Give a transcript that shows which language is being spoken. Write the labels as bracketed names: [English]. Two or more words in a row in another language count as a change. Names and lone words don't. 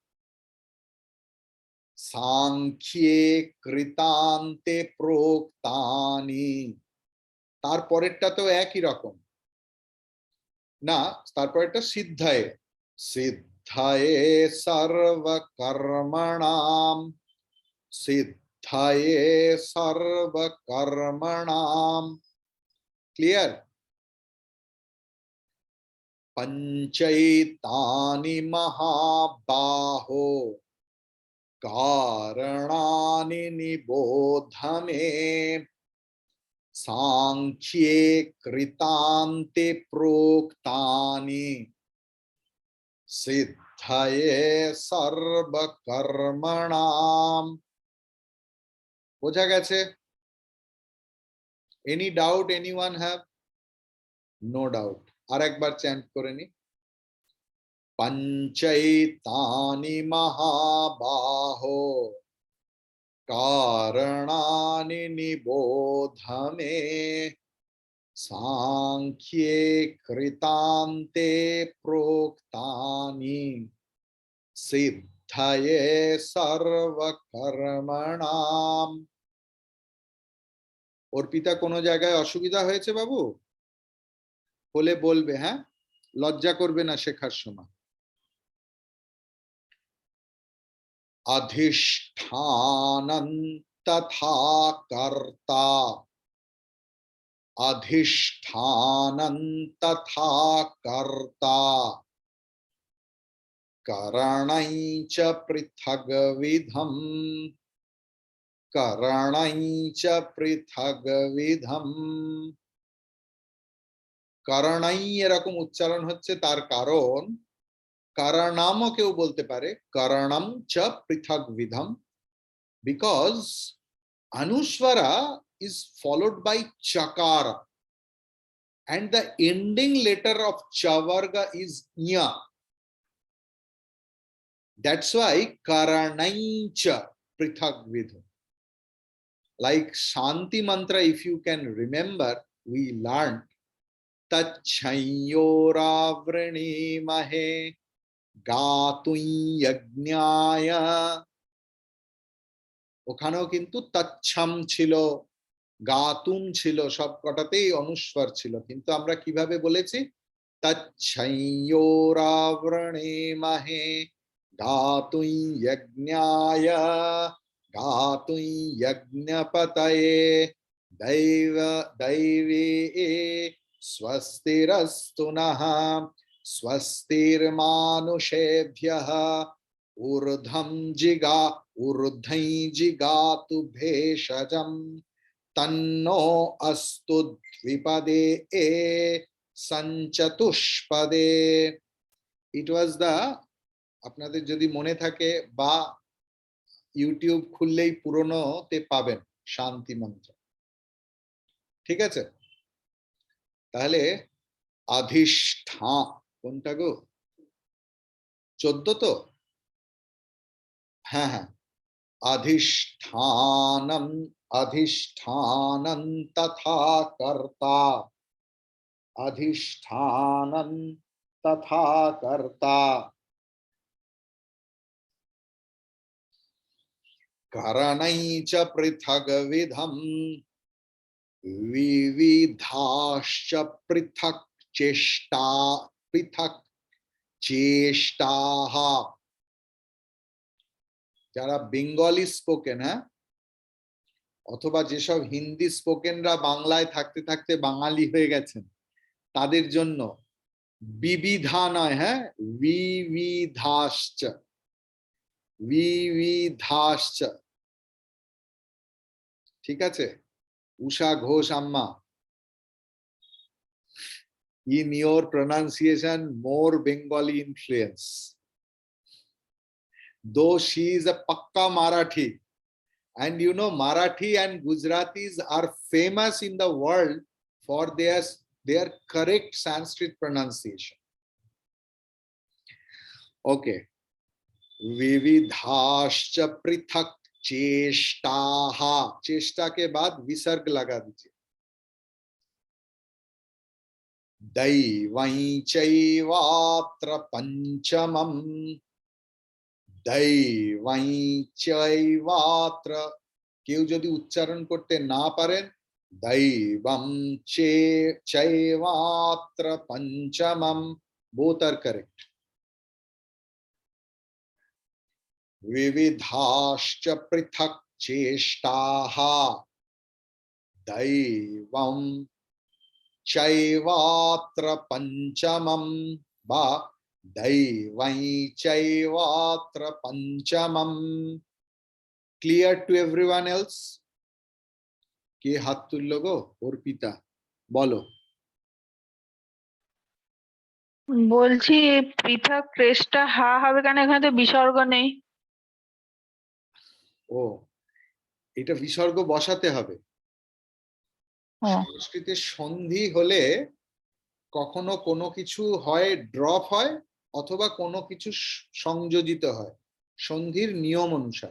[Sanskrit] সাংখ্যে কৃতান্তে প্রোক্তানি, [Bangla] তারপরেরটা তো একই রকম না, তারপরেরটা [Sanskrit] সিদ্ধায়ে, সিদ্ধায়ে সর্বকর্মণাম, সিদ্ধায়ে সর্বকর্মণাম, ক্লিয়ার। पंचैतानि महाबाहो, कारणानि निबोध मे, सांख्ये कृतान्ते प्रोक्तानि, सिद्धये सर्वकर्मणाम। [Bangla] বোঝা গেছে? [English] Any doubt, anyone have? No doubt. [Bangla] আর একবার চ্যান্ট করে নি, [Sanskrit] पंचैतानि महाबाहो, कारणानि निबोध मे, सांख्ये कृतान्ते प्रोक्तानि, सिद्धये सर्वकर्मणाम। [Bangla] অর্পিতা কোনো জায়গায় অসুবিধা হয়েছে বাবু? হলে বলবে, হ্যাঁ, লজ্জা করবে না শেখার সময়। [Sanskrit] अधिष्ठानं तथा कर्ता, अधिष्ठानं तथा कर्ता, करणैश्च पृथग्विधम्, करणैश्च पृथग्विधम्। [Bangla] करणाई এরকম উচ্চারণ হচ্ছে, তার কারণ কারণামও কেউ বলতে পারে, [Sanskrit] কারণম চ পৃথক বিধম, [English] বিকজ অনুস্বরা is followed by chakara and the ending letter of chavarga is nya. That's why karanai cha prithak vidham. Like Shanti mantra, if you can remember, we learned [Sanskrit] तच्छयोरावृणीमहे गातुं यज्ञाय, [Bangla] ওখানেও কিন্তু তচ্ছম ছিল, গাতুম ছিল, সব কটাতেই অনুস্বর ছিল, কিন্তু আমরা কিভাবে বলেছি, [Sanskrit] তচ্ছয়োরাবৃণীমহে গাতুं यज्ञाय, गातुं यज्ञपतये दैव दैवी स्वस्तिरस्तु नः, स्वस्तिर्मानुषेभ्यः ऊर्ध्वं जिगातु भेषजं, तन्नो अस्तु द्विपदे संचतुष्पदे। [English] It was the, [Bangla] আপনাদের যদি মনে থাকে বা ইউটিউব খুললেই পুরনোতে পাবেন শান্তি মন্ত্র, ঠিক আছে? তাহলে अधिष्ठान কোনটা গো, 14 তো, হ্যাঁ হ্যাঁ, [Sanskrit] अधिष्ठानम, अधिष्ठानं तथा कर्ता, अधिष्ठानं तथा कर्ता, करणैश्च पृथग्विधम्, विविधाश्च पृथक् चेष्टा, पृथक् चेष्टाः, [Bangla] যারা বেঙ্গলি স্পোকেন, হ্যাঁ, অথবা যেসব হিন্দি স্পোকেনরা বাংলায় থাকতে থাকতে বাঙালি হয়ে গেছেন, তাদের জন্য বিবিধা নয়, হ্যাঁ, [Sanskrit] বিবিধাশ্চ, বিবিধাশ্চ। [Bangla] ঠিক আছে? উষা ঘোষ আম্মা, [English] in your pronunciation more Bengali influence, though she is a pakka Marathi. And you know, Marathi and Gujaratis are famous in the world for their correct Sanskrit pronunciation. Okay. [Sanskrit] विविधाश्च पृथक चेष्टाः, [Hindi] चेष्टा के बाद विसर्ग लगा दीजिए। [Sanskrit] दैवं चैवात्र पंचमम्, दैवं चैवात्र, [Bangla] কেউ যদি উচ্চারণ করতে না পারেন, [Sanskrit] दैवं चैवात्र पंचमम्, [English] both are correct. [Sanskrit] विविधाश्च पृथक चेष्टाः, दैवं चैवात्र पंचमम्, बा दैवं चैवात्र पंचमम्। [English] Clear to everyone else? [Bangla] কে হাত তুললো গো? अर्पिता बोलो। বলছি পৃথক ক্রেস্টটা হা হবে কেন? এখানে তো বিসর্গ নেই। ও, এটা বিসর্গ বসাতে হবে। ও সংস্কৃতে সন্ধি হলে কখনো কোনো কিছু হয় ড্রপ হয়, অথবা কোনো কিছু সংযোজিত হয় সন্ধির নিয়ম অনুসারে।